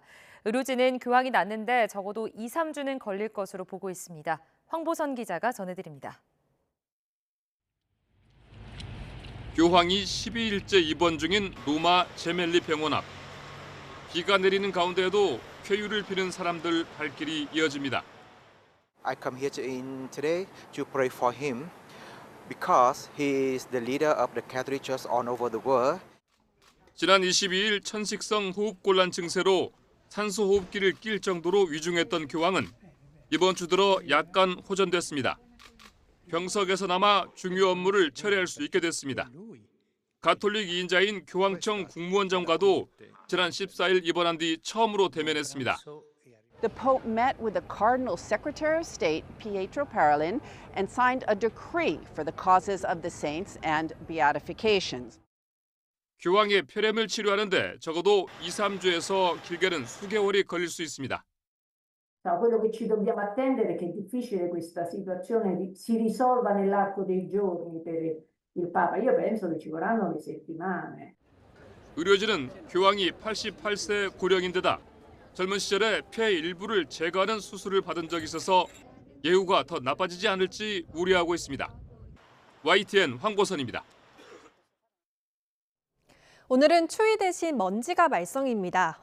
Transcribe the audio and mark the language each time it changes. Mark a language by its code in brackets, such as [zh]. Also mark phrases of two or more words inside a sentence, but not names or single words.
[ko] 의료진은 교황이 낫는데 적어도 2, 3주는 걸릴 것으로 보고 있습니다. 황보선 기자가 전해드립니다. 교황이 12일째 입원 중인 로마 제멜리 병원 앞. 비가 내리는 가운데에도 쾌유를 비는 사람들 발길이 이어집니다. [en] I come here today to pray for him because he is the leader of the Catholic Church all over the world. [ko] 지난 22일 천식성 호흡곤란 증세로 산소호흡기를 낄 정도로 위중했던 교황은 이번 주 들어 약간 호전됐습니다. 병석에서나마 중요 업무를 처리할 수 있게 됐습니다. 가톨릭 2인자인 교황청 국무원장과도 지난 14일 입원한 뒤 처음으로 대면했습니다. [en] The Pope met with the Cardinal Secretary of State, Pietro Parolin, and signed a decree for the causes of the saints and beatifications. [ko] 교황의 폐렴을 치료하는데 적어도 2, 3주에서 길게는 수개월이 걸릴 수 있습니다. [it] Quello che ci dobbiamo attendere è che è difficile questa situazione si risolva nell'arco dei giorni per il Papa. Io penso che ci vorranno le settimane. [ko] 의료진은 교황이 88세 고령인데다 젊은 시절에 폐 일부를 제거하는 수술을 받은 적이 있어서 예후가 더 나빠지지 않을지 우려하고 있습니다. YTN 황보선입니다. 오늘은 추위 대신 먼지가 말썽입니다.